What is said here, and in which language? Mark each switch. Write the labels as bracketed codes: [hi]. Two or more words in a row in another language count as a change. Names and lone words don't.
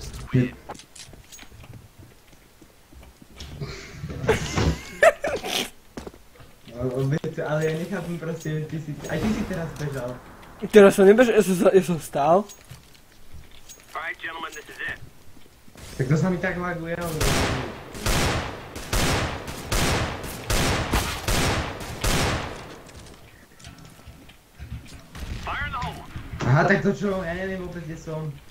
[sk] Ale ja nechápem proste, že aj ty si teraz bežal. Teraz som nebežal, ja som stál. [en] Alright, gentlemen, this is it. [sk] Tak to sa mi tak laguje, ale... [en] Fire in the hole. [sk] Aha, tak to čo? Ja neviem vôbec, kde som.